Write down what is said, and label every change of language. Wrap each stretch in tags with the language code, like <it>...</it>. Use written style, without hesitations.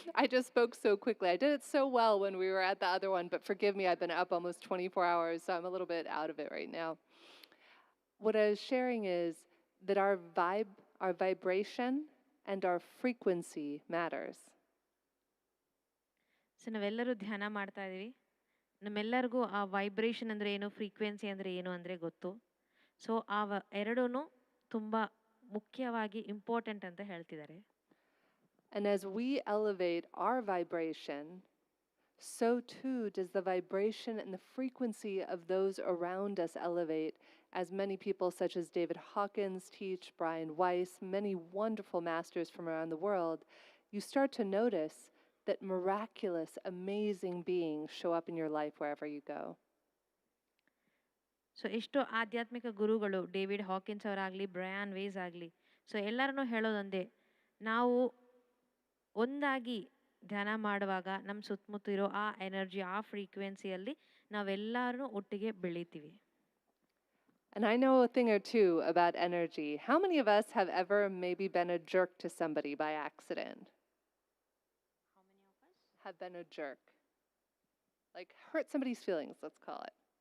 <en>I just spoke so quickly. I did it so well when we were at the other one, but forgive me, I've been up almost 24 hours, so I'm a little bit out of it right now. What I was sharing is that our vibration and our frequency matters.</en> <kn>So ನಾವೆಲ್ಲರೂ ಧ್ಯಾನ ಮಾಡ್ತಾ ಇದೀವಿ. ನಮ್ಮೆಲ್ಲರಿಗೂ ಆ vibration ಅಂದರೆ ಏನು, frequency ಅಂದರೆ ಏನು ಅಂದರೆ ಗೊತ್ತು. ಸೊ ಆ ಎರಡೂ ತುಂಬ ಮುಖ್ಯವಾಗಿ ಇಂಪಾರ್ಟೆಂಟ್ ಅಂತ ಹೇಳ್ತಿದ್ದಾರೆ.</kn> <en>And as we elevate our vibration, so too does the vibration and the frequency of those around us elevate, as many people such as David Hawkins teach, Brian Weiss, many wonderful masters from around the world. You start to notice that miraculous, amazing beings show up in your life wherever you go.</en> <kn>So ಎಷ್ಟೋ ಆಧ್ಯಾತ್ಮಿಕ ಗುರುಗಳು, David Hawkins ಅವರಾಗಲಿ, Brian ways ಆಗಲಿ, so ಎಲ್ಲರನ್ನೂ ಹೇಳೋದೊಂದೇ, ನಾವು ಒಂದಾಗಿ ಧ್ಯಾನ ಮಾಡುವಾಗ ನಮ್ಮ ಸುತ್ತಮುತ್ತ ಇರೋ ಆ ಎನರ್ಜಿ, ಆ ಫ್ರೀಕ್ವೆನ್ಸಿಯಲ್ಲಿ ನಾವೆಲ್ಲರೂ ಒಟ್ಟಿಗೆ ಬೆಳಿತೀವಿ.</kn> <en>And I know a thing or two about energy. How many of us have ever maybe been a jerk to somebody by accident? How many of us have been a jerk? Like hurt somebody's feelings, let's call it.</en>